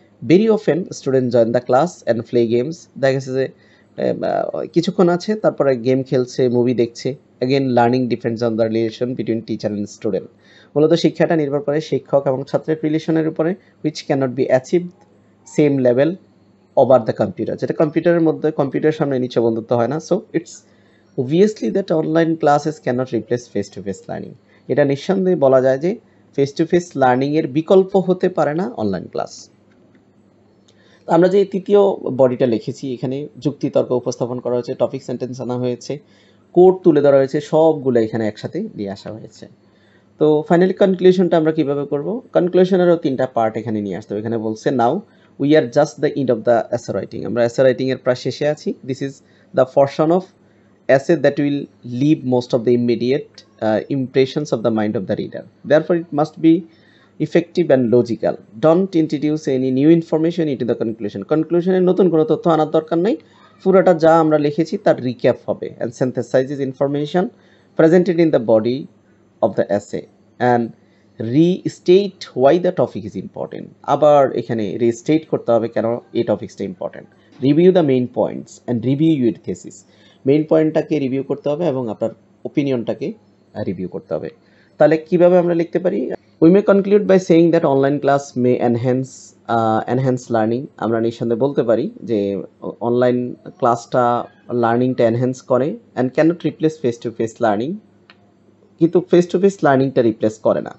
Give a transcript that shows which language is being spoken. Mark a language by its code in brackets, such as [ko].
[en] Very often student join the class and play games. [bn] দেখা গেছে যে কিছুক্ষণ আছে, তারপরে গেম খেলছে, মুভি দেখছে। [en] Again learning depends on the relation between teacher and student. [bn] মূলত শিক্ষাটা নির্ভর করে শিক্ষক এবং ছাত্রের রিলেশনের উপরে, [en] which cannot be achieve same level over the computer, [bn] যেটা কম্পিউটারের মধ্যে, কম্পিউটারের সামনে নিচে বন্ধুত্ব হয় না। [en] So it's obviously that online classes cannot replace face to face learning. [bn] এটা নিঃসন্দেহে বলা যায় যে ফেস টু ফেস লার্নিং এর বিকল্প হতে পারে না অনলাইন ক্লাস। আমরা যে তৃতীয় বডিটা লিখেছি, এখানে যুক্তি তর্ক উপস্থাপন করা হয়েছে, টপিক সেন্টেন্স আনা হয়েছে, কোড তুলে ধরা হয়েছে, সবগুলো এখানে একসাথে দিয়ে আসা হয়েছে। তো ফাইনালি কনক্লুশনটা আমরা কিভাবে করব? কনক্লুশনেরও তিনটা পার্ট এখানে নিয়ে আসতে হবে। এখানে বলছে [en] Now we are just the end of the essay writing. [bn] আমরা এসে রাইটিং এর প্রায় শেষে আছি। [en] This is the portion of essay that will leave most of the immediate impressions of the mind of the reader. Therefore, it must be effective and logical. Don't introduce any new information into the conclusion. [bn] Conclusion এর নতুন কোনো তথ্য আনার দরকার নাই। পুরোটা যা আমরা লিখেছি তার রিক্যাপ হবে, [en] and synthesizes information presented in the body of the essay and restate why the topic is important. [bn] আবার এখানে restate করতে হবে কেন এই টপিকসটা important. [en] Review the main points and review your thesis. [bn] Main পয়েন্টটাকে review করতে হবে এবং আপনার ওপিনিয়নটাকে রিভিউ করতে হবে। তাহলে কিভাবে আমরা লিখতে পারি? [en] We may conclude by saying that online class may enhance learning. [bn] আমরা নিঃসন্দেহে বলতে পারি যে অনলাইন ক্লাসটা লার্নিংটা এনহ্যান্স করে, [en] and cannot replace face to face learning, [bn] কিন্তু ফেস টু ফেস লার্নিংটা রিপ্লেস করে না।